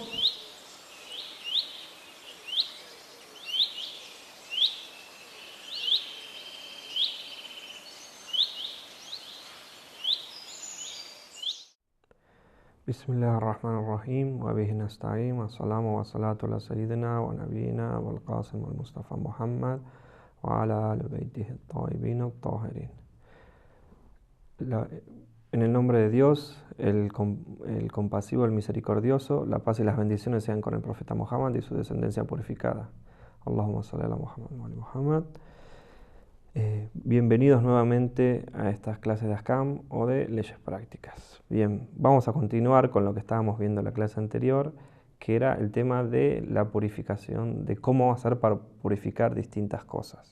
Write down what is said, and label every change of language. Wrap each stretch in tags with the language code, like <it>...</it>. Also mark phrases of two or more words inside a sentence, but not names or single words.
<ar>بسم الله الرحمن الرحيم وبه نستعين والسلام والصلاة على سيدنا ونبينا والقاسم المصطفى محمد وعلى آل بيته الطيبين الطاهرين.</ar> <es>En el nombre de Dios, el compasivo, el misericordioso, la paz y las bendiciones sean con el profeta Muhammad y su descendencia purificada.</es> <ar>اللهم صل على محمد وآل محمد.</ar> <es>Bienvenidos nuevamente a estas clases de Ahkam o de leyes prácticas. Bien, vamos a continuar con lo que estábamos viendo en la clase anterior, que era el tema de la purificación, de cómo hacer para purificar distintas cosas.</es>